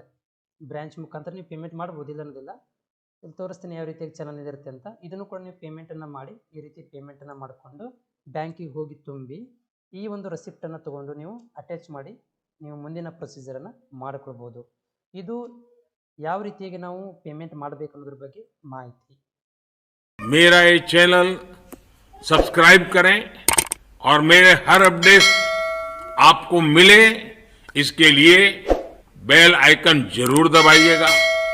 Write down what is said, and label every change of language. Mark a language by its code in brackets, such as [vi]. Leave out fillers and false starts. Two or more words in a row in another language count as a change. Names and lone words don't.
[kn] ಬ್ರ್ಯಾಂಚ್ ಮುಖಾಂತರ ನೀವು ಪೇಮೆಂಟ್ ಮಾಡ್ಬೋದು, ಇಲ್ಲ ಅನ್ನೋದಿಲ್ಲ. ಇಲ್ಲಿ ತೋರಿಸ್ತೀನಿ ಯಾವ ರೀತಿಯಾಗಿ ಚಾನಲ್ ಇರುತ್ತೆ ಅಂತ. ಇದನ್ನು ಕೂಡ ನೀವು ಪೇಮೆಂಟನ್ನು ಮಾಡಿ ಈ ರೀತಿ ಪೇಮೆಂಟನ್ನು ಮಾಡಿಕೊಂಡು ಬ್ಯಾಂಕಿಗೆ ಹೋಗಿ ತುಂಬಿ ಈ ಒಂದು ರೆಸಿಪ್ಟನ್ನು ತೊಗೊಂಡು ನೀವು ಅಟ್ಯಾಚ್ ಮಾಡಿ ನೀವು ಮುಂದಿನ ಪ್ರೊಸೀಜರನ್ನು ಮಾಡಿಕೊಳ್ಬೋದು. ಇದು ಯಾವ ರೀತಿಯಾಗಿ ನಾವು ಪೇಮೆಂಟ್ ಮಾಡಬೇಕು ಅನ್ನೋದ್ರ ಬಗ್ಗೆ ಮಾಹಿತಿ. [hi] मेरा ये [en] channel subscribe [hi] करें और मेरे हर अपडेट आपको मिले, इसके लिए [en] bell icon [hi] जरूर दबाइएगा.